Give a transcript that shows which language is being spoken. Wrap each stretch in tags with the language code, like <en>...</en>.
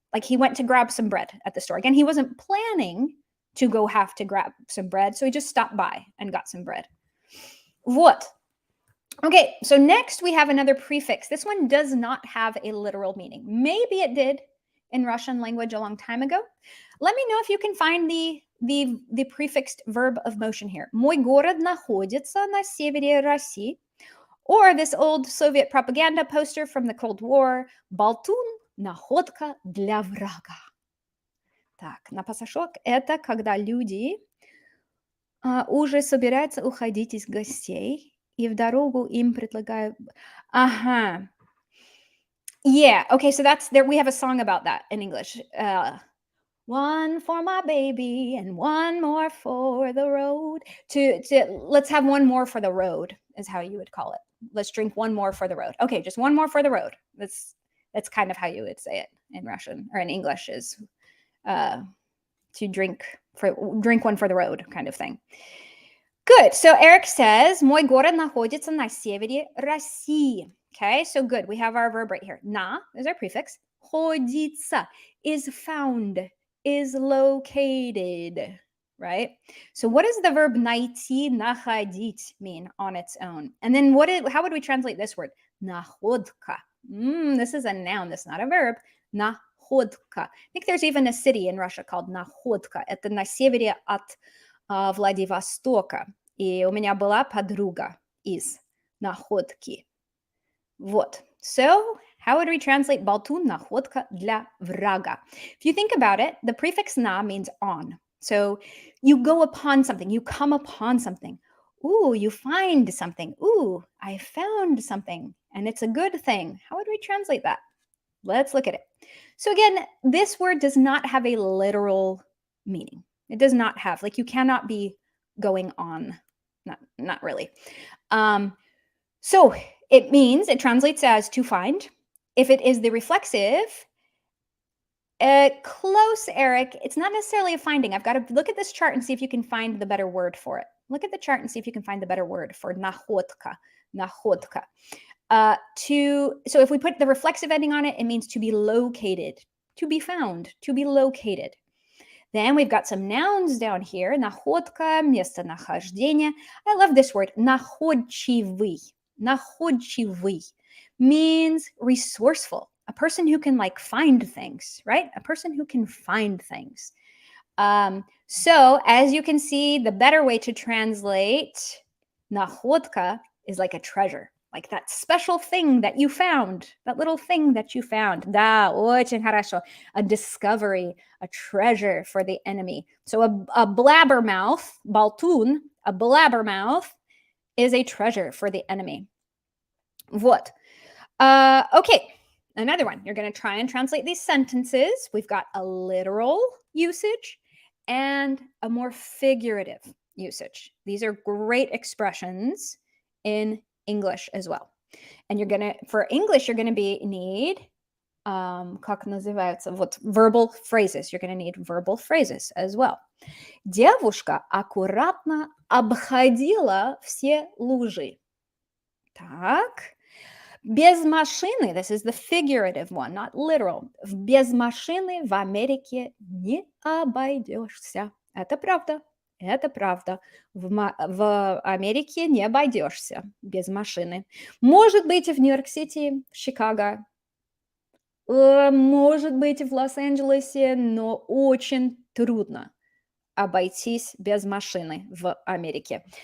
<en>Like he went to grab some bread at the store. Again, he wasn't planning to have to grab some bread, so he just stopped by and got some bread.</en> <ru>Вот.</ru> <en>Okay, so next we have another prefix. This one does not have a literal meaning. Maybe it did in Russian language a long time ago. Let me know if you can find the prefixed verb of motion here.</en> <ru>Мой город находится на севере России.</ru> <en>Or this old Soviet propaganda poster from the Cold War.</en> <ru>Болтун – находка для врага. Так, на пасашок – это когда люди Уже собирается уходить из гостей, и в дорогу им предлагаю. Ага.</ru> <en>Yeah, okay, so that's there we have a song about that in English. One for my baby and one more for the road. To let's have one more for the road is how you would call it. Let's drink one more for the road. Okay, just one more for the road. That's kind of how you would say it in Russian or in English is uh to drink one for the road kind of thing. Good. So Eric says,</en> <ru>мой город находится на севере России.</ru> <en>Okay, so good. We have our verb right here. На is our prefix. Ходится is found, is located, right? So what does the verb найти, находить mean on its own? And then how would we translate this word? Находка. This is a noun. This is not a verb. Находка. I think there's even a city in Russia called Находка.</en> <ru>Это на севере от Владивостока. И у меня была подруга из Находки. Вот.</ru> <en>So, how would we translate</en> <ru>болтун, находка для врага?</ru> <en>If you think about it, the prefix на means on. So, you go upon something, you come upon something. Ooh, you find something. Ooh, I found something. And it's a good thing. How would we translate that? Let's look at it. So again, this word does not have a literal meaning. It does not have, like you cannot be going on. Not really. So it translates as to find. If it is the reflexive, close, Eric, it's not necessarily a finding. I've got to look at this chart and see if you can find the better word for it. Look at the chart and see if you can find the better word for находка.</en> <ru>Находка.</ru> <en>So if we put the reflexive ending on it, it means to be located, to be found, to be located. Then we've got some nouns down here.</en> <ru>Находка, местонахождение.</ru> <en>I love this word. Находчивый. Находчивый means resourceful. A person who can like find things, right? A person who can find things. So as you can see, the better way to translate находка is like a treasure. Like that special thing that you found, that little thing that you found.</en> <ru>Да, очень хорошо.</ru> <en>A discovery, a treasure for the enemy. So a blabbermouth, болтун, a blabbermouth is a treasure for the enemy. Вот. Okay, another one. You're going to try and translate these sentences. We've got a literal usage and a more figurative usage. These are great expressions in English as well. And for English, you're going to need,</en> <ru>как называется, вот,</ru> <en>verbal phrases. You're going to need verbal phrases as well.</en> <ru>Девушка аккуратно обходила все лужи. Так. Без машины,</ru> <en>this is the figurative one, not literal.</en> <ru>Без машины в Америке не обойдешься. Это правда. Это правда. В Америке не обойдешься без машины. Может быть, в Нью-Йорк-Сити, в Чикаго, может быть, в Лос-Анджелесе, но очень трудно обойтись без машины в Америке.</ru>